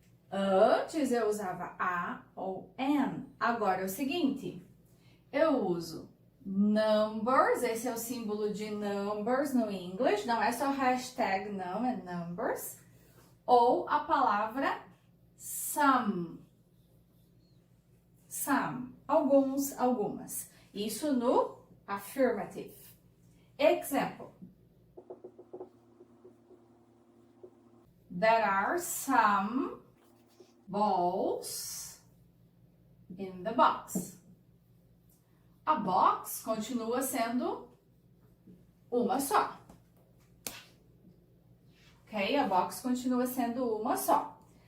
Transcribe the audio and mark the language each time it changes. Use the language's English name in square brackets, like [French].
[Portuguese] Antes eu usava a ou an, agora é o seguinte, eu uso [English] numbers, [Portuguese] esse é o símbolo de numbers no English, não é só hashtag não, é numbers, ou a palavra some, alguns, algumas, isso no [English] affirmative. Example, there are some balls in the box. [Portuguese] A box continua sendo uma só. Ok? A box continua sendo uma só.